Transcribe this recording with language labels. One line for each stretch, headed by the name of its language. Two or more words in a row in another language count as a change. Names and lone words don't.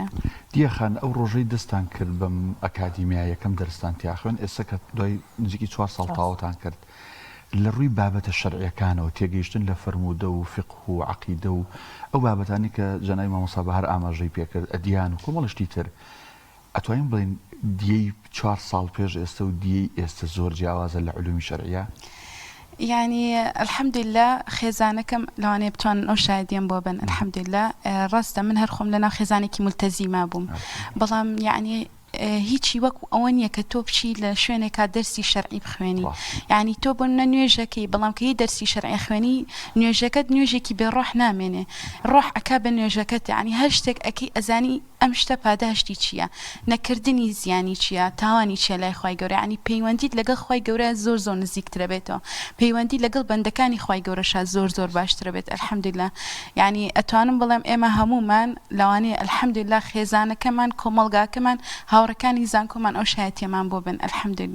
Central Kurdish: دیەخان ئەو ڕۆژەی دەستان کرد بەم ئەکادیمیا یەکەم دەرستان تیا خوێن ئێستا کە دوای نزیکی 4 ساڵ تاوەتان کرد لە ڕووی بابەتە شەرعیەکانەوە تێگەیشتن لە فەرموودە و فقه و عەقیدە و ئەو بابەتانی کە جەنای مامۆستا بەهار ئاماژەی پێکرد ئەدیان و کۆمەڵشتی تر ئەتوانین بڵین دیەی 4 ساڵ پێش ئێستا و دیەی ئێستا زۆر جیاوازە لە علومی شەرعیە
Arabic: يعني الحمد لله
Central Kurdish: خێزانەکەم لەوانەیە بتوانن ئەو شایدیان بۆ بن الحمد لله ڕاستە من هەر خۆم لەناو خێزانێکی مولتەزیما بووم بەڵام یعنی هیچی وەکو ئەوە نییە کە تۆ بچی لە شوێنێکا دەرسی شەرعی بخوێنی یعنی تۆ بۆ نە نوێژەکەی بەڵام کە هی دەرسی شەرعی خوێنی نوێژەکەت نوێژێکی بێڕۆح نامێنێ ڕۆح ئەکا بە نوێژەکەت یعنی هەر شتێک ئەکەی ئەزانی ئەم شتە پاداشتی چییە نەکردنی زیانی چییە تاوانی چیە لای خی گەورە ینی پەیوەندیت لەگەڵ خی گەورە زۆر نزیکترە بێتەوە پەیوەندی لەگەڵ بەندەکانی خی گەورەشا زۆر باشترە بێت الحەمدوللا یعنی ئەتوانم بڵێم ئێمە هەمومان لەوانەیە الحەمدوللا خێزانەکەمان کۆمەڵگاکەمان هاوڕەکانی زانکۆمان ئەو شایەتیەمان بۆ بن الحەمدوللا